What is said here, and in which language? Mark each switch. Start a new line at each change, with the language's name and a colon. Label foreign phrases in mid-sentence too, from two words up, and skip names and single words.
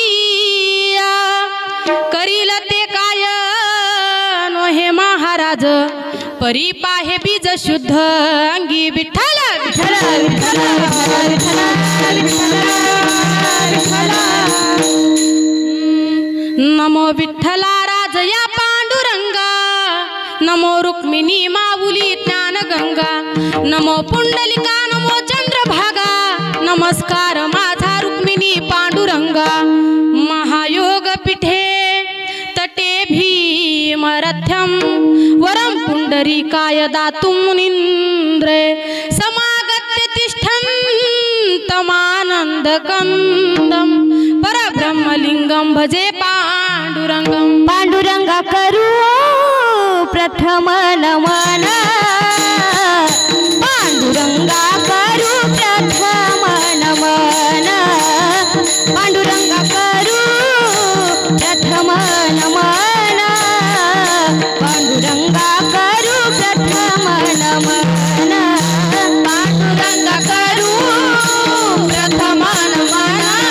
Marathi: करील ते काय नो हे महाराज परी पाहे बीज शुद्ध अंगी विठ्ठल विठ्ठल विठ्ठल विठ्ठल विठ्ठल नमो विठ्ठला राजया पांडुरंगा नमो रुक्मिणी माऊली ज्ञान गंगा नमो पुंडलिका नमो चंद्रभागा नमस्कार माझा रुक्मिणी पांडुरंगा
Sanskrit: महायोग पीठे तटे भीमरथ्यम वरम पुंडरीकाय दातुं मुनीन्द्रे समागत्य तिष्ठन्तमानन्दकन्दं परब्रह्मलिंगं भजे पांडुरंगं
Marathi: पांडुरंगा करू प्रथम नमन पांडुरंगा करू प्रथम नमन पांडुरंगा करू प्रथम नमन पांडुरंगा करू प्रथम नमन पांडुरंगा करू प्रथम नमन